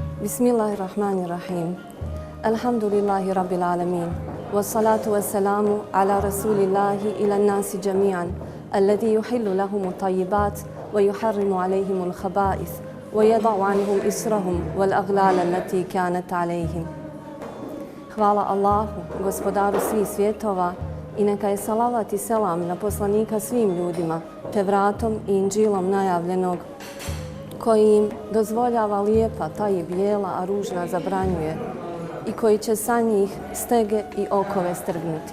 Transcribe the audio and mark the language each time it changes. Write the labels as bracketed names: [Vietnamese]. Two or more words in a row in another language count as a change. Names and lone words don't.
[Arabic] بسم الله الرحمن الرحيم. الحمد لله رب العالمين. والصلاة والسلام على رسول الله إلى الناس جميعا. الذي يحل لهم الطيبات ويحرم عليهم الخبائث ويضع عنهم إصرهم والأغلال التي كانت عليهم. [Bosnian] Hvala Allahu, gospodaru svih svjetova, i neka je salavat i selam na poslanika svim ljudima, te vratom i inđilom najavljenog, koji im dozvoljava lijepa taji bijela, a ružna zabranjuje, i koji će sa njih stege i okove strgnuti.